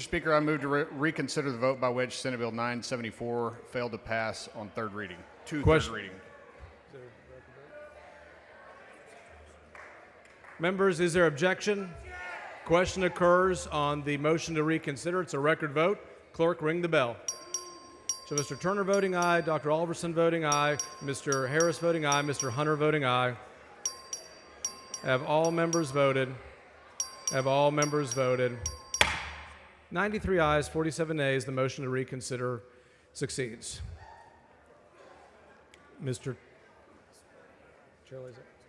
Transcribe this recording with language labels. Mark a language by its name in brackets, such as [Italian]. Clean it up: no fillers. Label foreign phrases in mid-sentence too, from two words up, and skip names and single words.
[English] Speaker, I move to reconsider the vote by which Senate Bill 974 failed to pass on third reading. Third reading. Members, is there objection? Question occurs on the motion to reconsider. It's a record vote. Clerk, ring the bell. So Mr. Turner voting aye, Dr. Alverson voting aye, Mr. Harris voting aye, Mr. Hunter voting aye. Have all members voted? Have all members voted? 93 ayes, 47 nays. The motion to reconsider succeeds. Mr. Chair lays it.